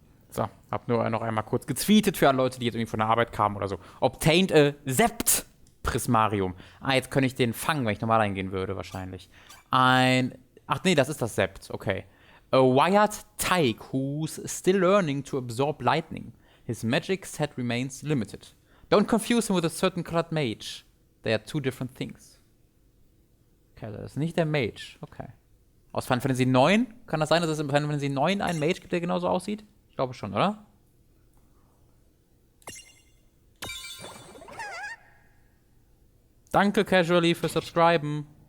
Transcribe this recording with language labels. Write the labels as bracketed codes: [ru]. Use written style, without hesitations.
[de] So, hab nur noch einmal kurz getweetet für alle Leute, die jetzt irgendwie von der Arbeit kamen oder so. [en] Obtained a Sept Prismarium. [de] Jetzt könnte ich den fangen, wenn ich normal eingehen würde, wahrscheinlich. Ach nee, das ist das Sept, okay. [en] A wired tyke who's still learning to absorb lightning. His magic set remains limited. Don't confuse him with a certain colored mage. They are two different things. [de] Okay, das ist nicht der Mage, okay. Aus Final Fantasy 9? Kann das sein, dass es in Final Fantasy 9 einen Mage gibt, der genauso aussieht? Ich glaube schon, oder? Danke, Casually, für Subscriben.